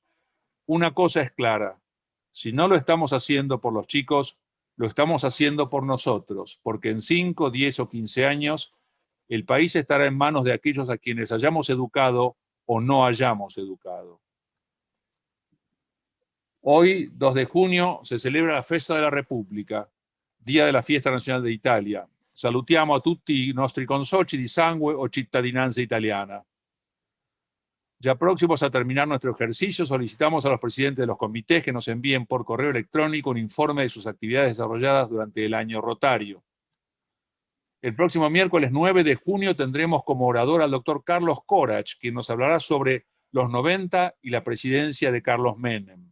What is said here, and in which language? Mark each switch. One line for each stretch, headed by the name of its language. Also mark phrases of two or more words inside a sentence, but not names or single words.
Spanish: Una cosa es clara: si no lo estamos haciendo por los chicos, lo estamos haciendo por nosotros, porque en 5, 10 o 15 años el país estará en manos de aquellos a quienes hayamos educado o no hayamos educado. Hoy, 2 de junio, se celebra la Festa de la Repubblica, Día de la Fiesta Nazionale d'Italia.
Italian: Salutiamo a tutti i nostri consoci di sangue o cittadinanza italiana.
Spanish: Ya próximos a terminar nuestro ejercicio, solicitamos a los presidentes de los comités que nos envíen por correo electrónico un informe de sus actividades desarrolladas durante el año rotario. El próximo miércoles 9 de junio tendremos como orador al doctor Carlos Corach, quien nos hablará sobre los 90 y la presidencia de Carlos Menem.